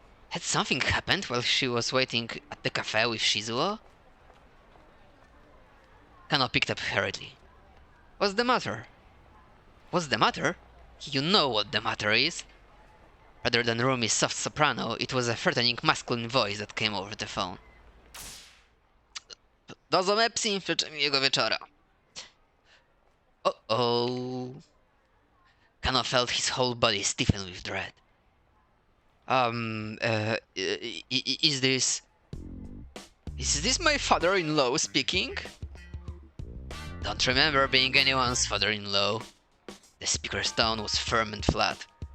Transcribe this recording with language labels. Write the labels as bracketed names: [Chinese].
[English] Had something happened while she was waiting at the cafe with Shizuo? Kano picked up hurriedly. What's the matter? What's the matter? You know what the matter is. Rather than Rumi's soft soprano, it was a threatening masculine voice that came over the phone. [Polish] Dozo Mepsi, życzę miłego wieczora. [English] Oh. Kano felt his whole body stiffen with dread. Is this... Is this my father-in-law speaking? Don't remember being anyone's father-in-law. The speaker's tone was firm and flat.